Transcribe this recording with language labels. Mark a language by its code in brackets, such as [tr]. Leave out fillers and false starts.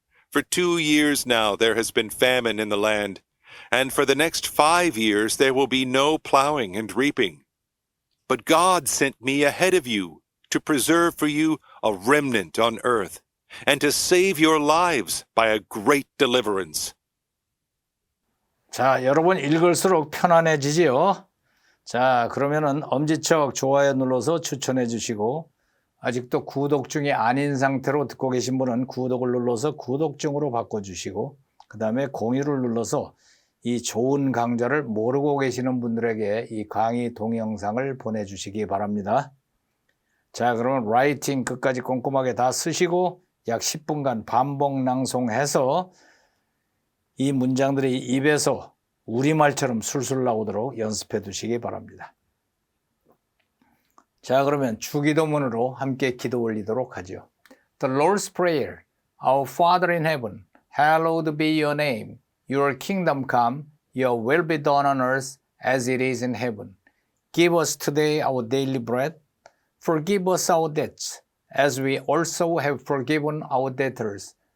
[en] For 2 years now there has been famine in the land, and for the next 5 years there will be no plowing and reaping. But God sent me ahead of you to preserve for you a remnant on earth, and to save your lives by a great deliverance. [ko] 자, 여러분 읽을수록 편안해지지요? 자, 그러면은 엄지척 좋아요 눌러서 추천해 주시고, 아직도 구독 중이 아닌 상태로 듣고 계신 분은 구독을 눌러서 구독 중으로 바꿔주시고, 그 다음에 공유를 눌러서 이 좋은 강좌를 모르고 계시는 분들에게 이 강의 동영상을 보내주시기 바랍니다. 자, 그러면 라이팅 끝까지 꼼꼼하게 다 쓰시고 약 10분간 반복 낭송해서 이 문장들이 입에서 우리말처럼 술술 나오도록 연습해 두시기 바랍니다. 자, 그러면 주기도문으로 함께 기도 올리도록 하죠. [en] The Lord's Prayer. Our Father in heaven, hallowed be your name. Your kingdom come, your will be done on earth as it is in heaven. Give us today our daily bread. Forgive us our debts, as we also have forgiven our debtors.